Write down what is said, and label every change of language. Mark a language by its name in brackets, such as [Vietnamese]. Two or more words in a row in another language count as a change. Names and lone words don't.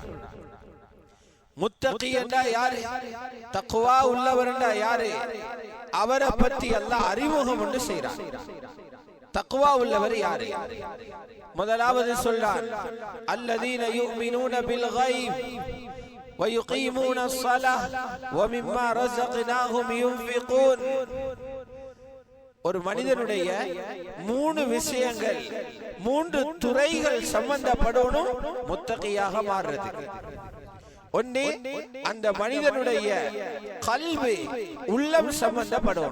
[Tamil] முத்தகி என்றா யாரு? தக்வா உள்ளவர் என்றா யாரு? அவரை பற்றி அல்லாஹ் அறிமுகம் என்று செய்றான். தக்வா உள்ளவர் யாரு? முதலாவது சொல்றான் [Arabic] الذين يؤمنون بالغيب ويقيمون الصلاة ومما رزقناهم ينفقون. [Tamil] ஒரு மனிதனுடைய மூணு விஷயங்கள், மூன்று துறைகள் சம்பந்தப்படணும் முத்தகியாக மாறுறதுக்கு. ஒண்ணு, அந்த மனிதனுடைய கல்வி உள்ளம் சம்பந்தப்படணும்.